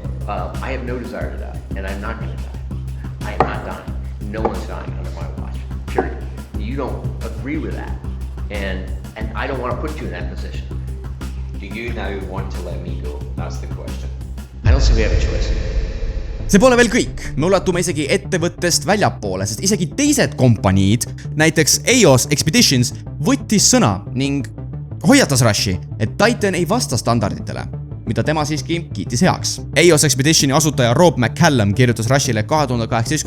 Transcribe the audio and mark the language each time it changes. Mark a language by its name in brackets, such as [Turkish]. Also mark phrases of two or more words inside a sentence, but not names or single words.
[English] I have no desire to die, and I'm not going to die. I am not dying. No one's dying under my watch. Period. You don't agree with that, and I don't want to put you in that position. Do you now want to let me go? That's the question. I don't see we have a choice. [Estonian] See pole veel kõik, me ulatume isegi ettevõttest väljapoole, sest isegi teised kompaniid, näiteks EOS Expeditions, võttis sõna ning hoiatas Rushi, et Titan ei vasta standarditele, mida tema siiski kiitis heaks. EOS Expeditioni asutaja Rob McCallum kirjutas Rushile 2018.